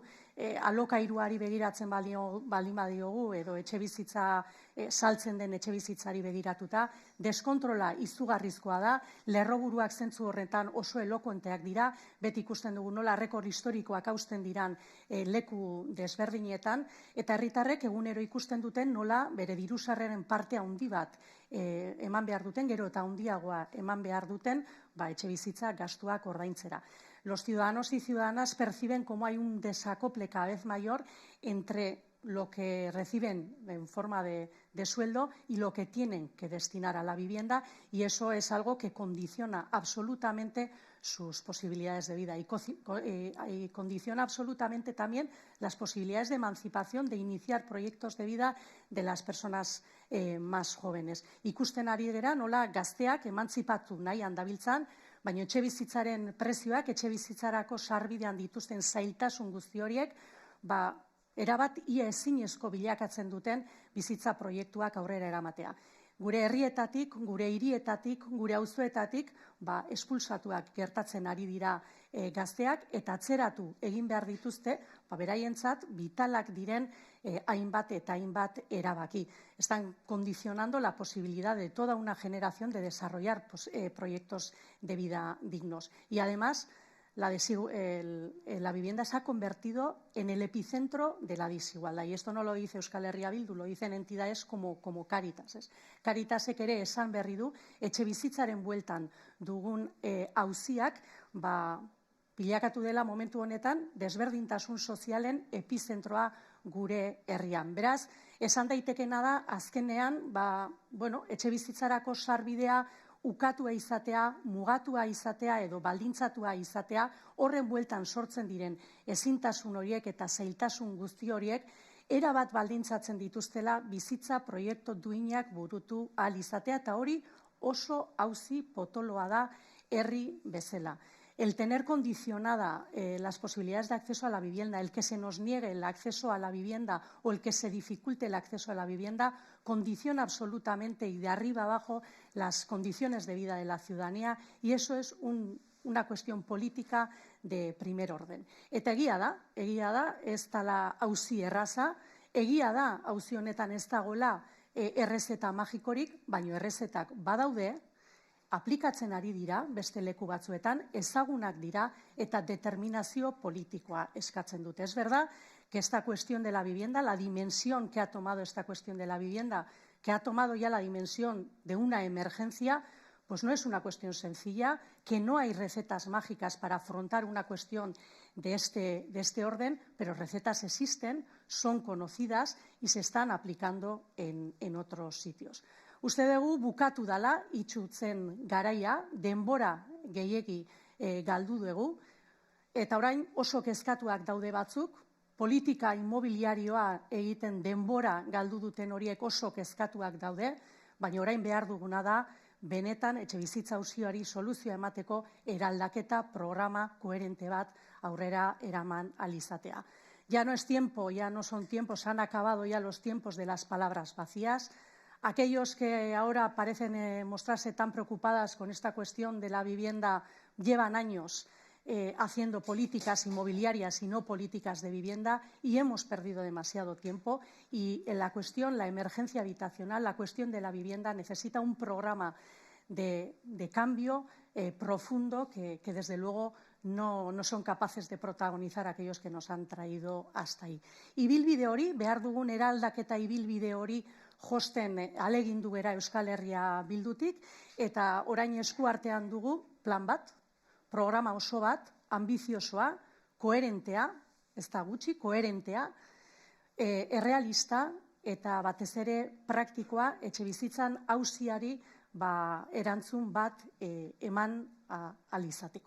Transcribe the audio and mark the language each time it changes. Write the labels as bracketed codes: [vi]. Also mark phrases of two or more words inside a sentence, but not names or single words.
[eu] alokairuari begiratzen baldin badiogu edo etxe bizitza saltzen den etxe bizitzari begiratuta, deskontrola izugarrizkoa da, lerroburuak zentzu horretan oso elokuenteak dira, beti ikusten dugu nola rekor historikoak hausten diran leku desberdinetan, eta herritarrek egunero ikusten duten nola bere dirusarreren parte handi bat eman behar duten, gero eta handiagoa eman behar duten, etxe bizitza gastuak ordaintzera. [es] Los ciudadanos y ciudadanas perciben como hay un desacople cada vez mayor entre lo que reciben en forma de sueldo y lo que tienen que destinar a la vivienda, y eso es algo que condiciona absolutamente sus posibilidades de vida y condiciona absolutamente también las posibilidades de emancipación, de iniciar proyectos de vida de las personas más jóvenes. [eu] Ikusten ari gara nola gazteak emantzipatu nahian dabiltzan, baina etxe bizitzaren prezioak, etxe bizitzarako sarbidean dituzten zailtasun guzti horiek, erabat ia ezinezko bilakatzen duten bizitza proiektuak aurrera eramatea. Gure herrietatik, gure hirietatik, gure auzoetatik espulsatuak gertatzen ari dira gazteak, eta atzeratu egin behar dituzte beraientzat vitalak diren hainbat eta hainbat erabaki. [es] Están condicionando la posibilidad de toda una generación de desarrollar proyectos de vida dignos. Y además, la vivienda se ha convertido en el epicentro de la desigualdad. Y esto no lo dice Euskal Herria Bildu, lo dicen entidades como Cáritas. [eu] Cáritasek ere esan berri du, etxe bizitzaren bueltan dugun auziak, bilakatu dela momentu honetan desberdintasun sozialen epizentroa gure herrian. Beraz, esan daitekena da, azkenean, etxe bizitzarako sarbidea ukatua izatea, mugatua izatea edo baldintzatua izatea, horren bueltan sortzen diren ezintasun horiek eta zailtasun guzti horiek, erabat baldintzatzen dituztela bizitza proiektu duinak burutu ahal izatea, eta hori oso auzi potoloa da herri bezala. [es] El tener condicionada las posibilidades de acceso a la vivienda, el que se nos niegue el acceso a la vivienda o el que se dificulte el acceso a la vivienda, condiciona absolutamente y de arriba abajo las condiciones de vida de la ciudadanía, y eso es una cuestión política de primer orden. [eu] Eta egia da, ez dela auzi erraza, egia da auzi honetan ez dagoela errezeta magikorik, baina errezetak badaude, aplikatzen ari dira beste leku batzuetan, ezagunak dira eta determinazio politikoa eskatzen dute. [es] Es verdad que esta cuestión de la vivienda, la dimensión que ha tomado esta cuestión de la vivienda, que ha tomado ya la dimensión de una emergencia, pues no es una cuestión sencilla, que no hay recetas mágicas para afrontar una cuestión de este orden, pero recetas existen, son conocidas y se están aplicando en otros sitios. [eu] Uste dugu bukatu dala itxutzen garaia, denbora gehiegi galdu dugu, eta orain oso kezkatuak daude batzuk, politika immobiliarioa egiten denbora galdu duten horiek oso kezkatuak daude, baina orain behar duguna da benetan etxebizitza auzioari soluzioa emateko eraldaketa programa koherente bat aurrera eraman ahal izatea. [es] Ya no es tiempo, ya no son tiempos, han acabado ya los tiempos de las palabras vacías. Aquellos que ahora parecen mostrarse tan preocupadas con esta cuestión de la vivienda llevan años haciendo políticas inmobiliarias y no políticas de vivienda, y hemos perdido demasiado tiempo, y en la cuestión, la emergencia habitacional, la cuestión de la vivienda necesita un programa de cambio profundo que desde luego no son capaces de protagonizar aquellos que nos han traído hasta ahí. [eu] Ibilbide hori, behar dugun eraldaketa ibilbide hori josten ahalegindu gara Euskal Herria Bildutik, eta orain eskuartean dugu plan bat, programa oso bat, ambiziosoa, koherentea, ez da gutxi, koherentea, errealista eta batez ere praktikoa, etxebizitzan auziari erantzun bat eman ahal izateko.